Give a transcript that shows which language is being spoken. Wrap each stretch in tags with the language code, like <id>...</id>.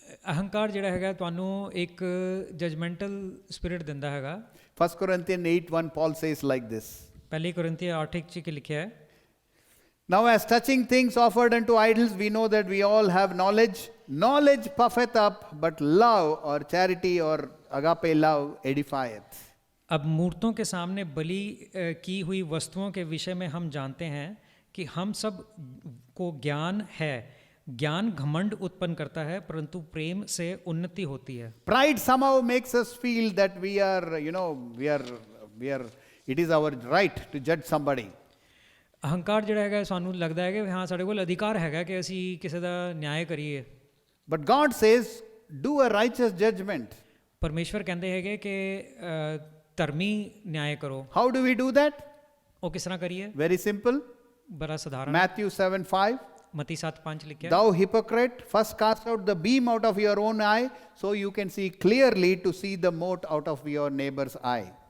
<pa>ਅਹੰਕਾਰ ਜਿਹੜਾ ਹੈਗਾ ਤੁਹਾਨੂੰ ਇੱਕ ਜਜਮੈਂਟਲ ਸਪਿਰਿਟ ਦਿੰਦਾ ਹੈਗਾ।</pa> <en>1 Corinthians 8:1 Paul says like this.</en> <pa>ਪਹਿਲੀ ਕੋਰਿੰਥੀ 8:1 ਚ ਲਿਖਿਆ ਹੈ,</pa> <en>Now as touching things offered unto idols, we know that we all have knowledge. Knowledge puffeth up, but love or charity or agape love edifieth.</en> <hi>अब मूर्तों के सामने बलि की हुई वस्तुओं के विषय में हम जानते हैं कि हम सब को ज्ञान है। ज्ञान घमंड उत्पन्न करता है, परंतु प्रेम से उन्नति होती है।</hi> <en>Pride somehow makes us feel that we are, it is our right to judge somebody.</en> <pa>ਅਹੰਕਾਰ ਜਿਹੜਾ ਹੈਗਾ ਸਾਨੂੰ ਲੱਗਦਾ ਹੈ ਕਿ ਹਾਂ ਸਾਡੇ ਕੋਲ ਅਧਿਕਾਰ ਹੈਗਾ ਕਿ ਅਸੀਂ ਕਿਸੇ ਦਾ ਨਿਆਂ ਕਰੀਏ।</pa> <en>But God says, do a righteous judgment.</en> <pa>ਪਰਮੇਸ਼ਵਰ ਕਹਿੰਦੇ ਹੈਗੇ ਕਿ ਧਰਮੀ ਨਿਆਂ ਕਰੋ।</pa> <en>How do we do that?</en> <pa>ਉਹ ਕਿਸ ਤਰ੍ਹਾਂ ਕਰੀਏ?</pa> <en>Very simple.</en> <pa>ਬੜਾ ਸਧਾਰਨ।</pa> <en>Matthew 7:5.</en> <pa>ਮਤੀ 7:5 ਲਿਖਿਆ,</pa> <en>Thou hypocrite, first cast out the beam out of your own eye, so you can see clearly to see the mote out of your neighbor's eye.</en>